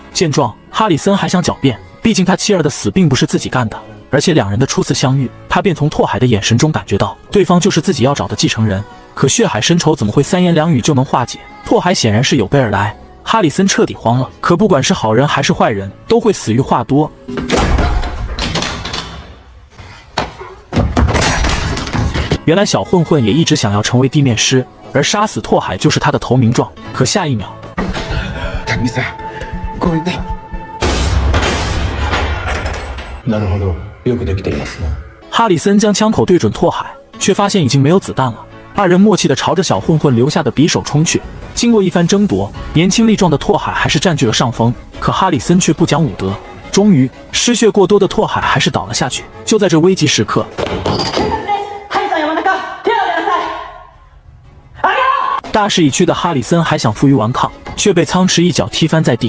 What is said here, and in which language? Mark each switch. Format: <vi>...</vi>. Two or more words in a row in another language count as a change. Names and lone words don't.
<zh>见状，哈里森还想狡辩，毕竟他妻儿的死并不是自己干的，而且两人的初次相遇，他便从拓海的眼神中感觉到对方就是自己要找的继承人。可血海深仇怎么会3言2语就能化解？拓海显然是有备而来。哈里森彻底慌了，可不管是好人还是坏人，都会死于话多。原来小混混也一直想要成为地面师，而杀死拓海就是他的投名状。可下一秒，</zh> <ja>なるほど、よくできていますね。</ja> <zh>哈里森将枪口对准拓海，却发现已经没有子弹了。二人默契地朝着小混混留下的匕首冲去。经过一番争夺，年轻力壮的拓海还是占据了上风，可哈里森却不讲武德。终于，失血过多的拓海还是倒了下去。就在这危急时刻，大势已去的哈里森还想负隅顽抗，却被苍池一脚踢翻在地。</zh>